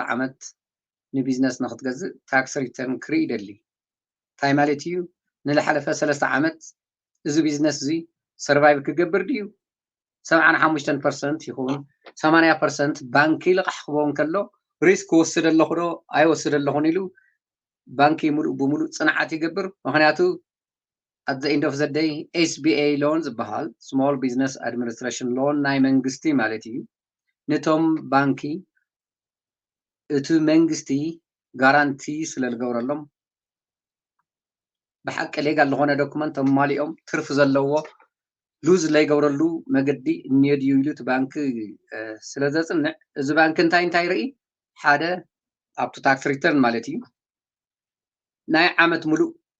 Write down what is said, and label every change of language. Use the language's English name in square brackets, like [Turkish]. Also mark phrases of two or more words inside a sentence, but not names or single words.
[Tigrinya] ዓመት ንቢዝነስ ንኽትገዝእ [English] tax return [Tigrinya] ክርኢ ይደሊ እንታይ ማለት እዩ ንዝሓለፈ 3 ዓመት እዚ ቢዝነስ እዚ ሰርቫይቭ ክገብር ድዩ 75% ይኹን 80% ባንኪ ልቓሕ ክቦም ከሎ ሪስክ ወስድ ኣለኹ ዶ ኣይወስድ ኣለኹን ኢሉ ባንኪ ሙሉእ ብምሉእ ፅንዓት ይገብር ምክንያቱ [English] at the end of the day SBA loan [Tigrinya] ዝበሃል [English] small business administration loan [Tigrinya] ናይ መንግስቲ ማለት እዩ ነቶም ባንኪ እቲ መንግስቲ ጋራንቲ ስለ ዝገብረሎም ብሓቂ ሌጋል ዝኾነ ዶክመንት ኣማሊኦም ትርፊ ዘለዎ ሉዝ ዘይገብረሉ መገዲ እኒኦ ድዩ ኢሉ እቲ ባንኪ ስለ ዘፅንዕ እዚ ባንኪ እንታይ ርኢ ሓደ ኣብቲ [English] tax return [Tigrinya] ማለት እዩ ናይ ዓመት ሙሉእ